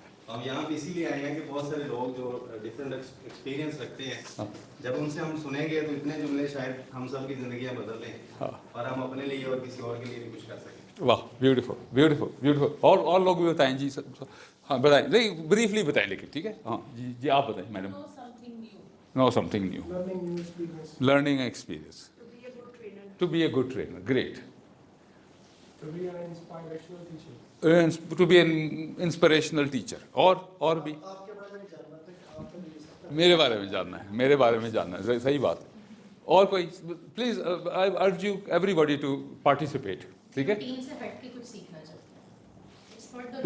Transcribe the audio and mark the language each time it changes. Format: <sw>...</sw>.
<hi>हम यहाँ पे इसीलिए आए हैं कि बहुत सारे लोग जो डिफरेंट एक्सपीरियंस रखते हैं, हाँ. जब उनसे हम सुनेंगे तो इतने जुमले शायद हम सब की जिंदगियाँ बदल दें हाँ. और हम अपने लिए और किसी और के लिए भी कुछ कर सकें. वाह, ब्यूटीफुल ब्यूटीफुल ब्यूटीफुल. और लोग भी बताएं जी. हाँ बताएं, नहीं ब्रीफली बताएं लेकिन, ठीक है. हाँ जी जी आप बताएं madam.</hi> <en>Know something new. Learning new experience. Learning experience. To be a good trainer. To be a good trainer. Great. To be an inspirational teacher. To be an inspirational teacher.</en> <hi>और भी आपके बारे में जानना था कि आप तो नहीं सकते. मेरे बारे में जानना है, मेरे बारे में जानना है. सही बात है. और कोई please,</hi> <en>I urge you everybody to participate.</en> <hi>ठीक है, रूटीन से हट के कुछ सीखना चाहते हैं.</hi> <en>It's not the</en>